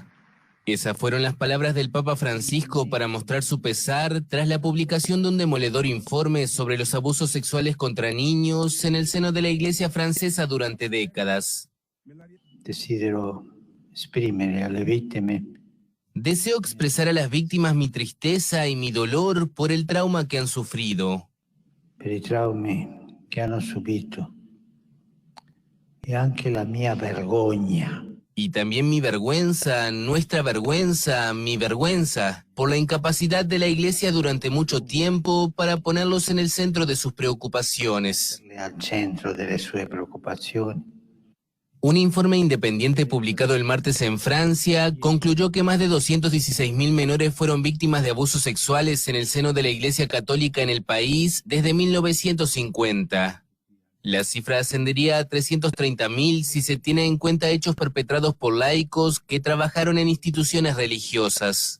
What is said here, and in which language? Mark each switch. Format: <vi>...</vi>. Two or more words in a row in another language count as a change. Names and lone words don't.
<es>Esas fueron las palabras del Papa Francisco para mostrar su pesar tras la publicación de un demoledor informe sobre los abusos sexuales contra niños en el seno de la Iglesia francesa durante décadas. Deseo expresar a las víctimas mi tristeza y mi dolor por el trauma que han sufrido.</es> <it>Per i traumi che hanno subito e anche la mia vergogna.</it> <es>Y también mi vergüenza, nuestra vergüenza, mi vergüenza, por la incapacidad de la Iglesia durante mucho tiempo para ponerlos en el centro de sus preocupaciones.</es> <it>Al centro delle sue preoccupazioni.</it> <es>Un informe independiente publicado el martes en Francia concluyó que más de 216.000 menores fueron víctimas de abusos sexuales en el seno de la Iglesia Católica en el país desde 1950. La cifra ascendería a 330.000 si se tiene en cuenta hechos perpetrados por laicos que trabajaron en instituciones religiosas.</es>